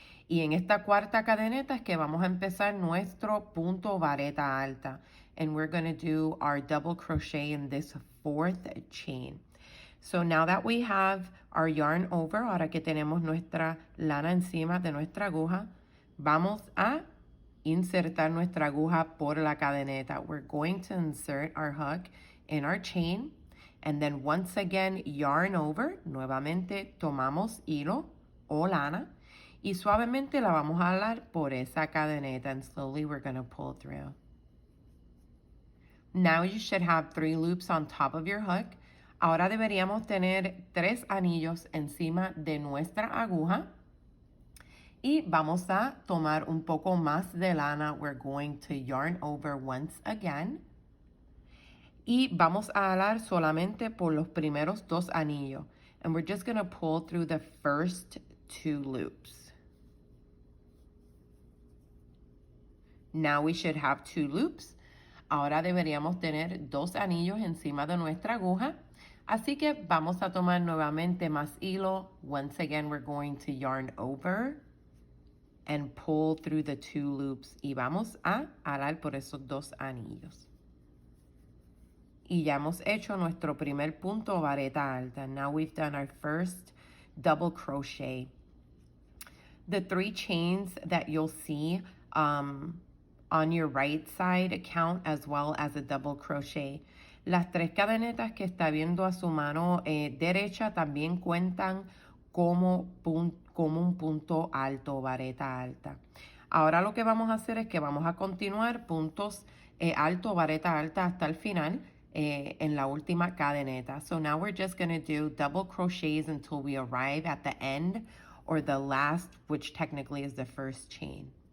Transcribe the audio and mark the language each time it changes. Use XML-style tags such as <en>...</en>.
<es>Y en esta cuarta cadeneta es que vamos a empezar nuestro punto vareta alta.</es> <en>And we're going to do our double crochet in this 4th chain. So now that we have our yarn over,</en> <es>ahora que tenemos nuestra lana encima de nuestra aguja, vamos a insertar nuestra aguja por la cadeneta.</es> <en>We're going to insert our hook in our chain. And then once again, yarn over.</en> <es>Nuevamente tomamos hilo o lana. Y suavemente la vamos a jalar por esa cadeneta.</es> <en>And slowly we're going to pull through. Now you should have 3 loops on top of your hook.</en> <es>Ahora deberíamos tener 3 anillos encima de nuestra aguja. Y vamos a tomar un poco más de lana.</es> <en>We're going to yarn over once again.</en> <es>Y vamos a jalar solamente por los primeros 2 anillos.</es> <en>And we're just going to pull through the first 2 loops. Now we should have 2 loops.</en> <es>Ahora deberíamos tener 2 anillos encima de nuestra aguja. Así que vamos a tomar nuevamente más hilo.</es> <en>Once again, we're going to yarn over and pull through the 2 loops.</en> <es>Y vamos a jalar por esos 2 anillos. Y ya hemos hecho nuestro primer punto vareta alta.</es> <en>Now we've done our first double crochet. The 3 chains that you'll see on your right side count as well as a double crochet.</en> <es>Las 3 cadenetas que está viendo a su mano derecha también cuentan como un punto alto, vareta alta. Ahora lo que vamos a hacer es que vamos a continuar puntos alto, vareta alta hasta el final en la última cadeneta.</es> <en>So now we're just going to do double crochets until we arrive at the end or the last, which technically is the first chain.</en>